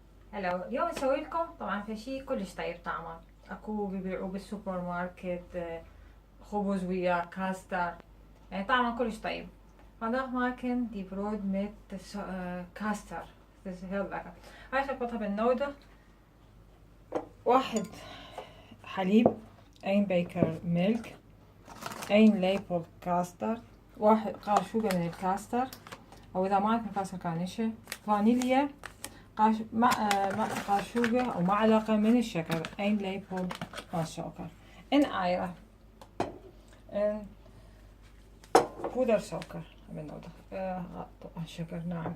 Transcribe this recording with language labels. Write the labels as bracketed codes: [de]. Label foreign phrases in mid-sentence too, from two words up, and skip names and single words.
[ar] هلا اليوم نسوي لكم طبعا في شيء كلش طيب طعمه. اكو بيبيعوه بالسوبر ماركت، خبز ويا كاستر، يعني طعمه كلش طيب. [nl] vandaag maken die brood met كاستر. Het is heel lekker. Eigenlijk wat hebben we nodig: [ar] واحد حليب، [nl] 1 beker melk, 1 lepel [ar] كاستر، واحد قاشوقة من الكاستر او اذا ما عندكم كاستر كانشة، فانيليا، قاشوقة أو معلقة من الشكر، [nl] 1 lepel van suiker en eieren en poedersuiker hebben we nodig. [ar] طبعا شكر. نعم.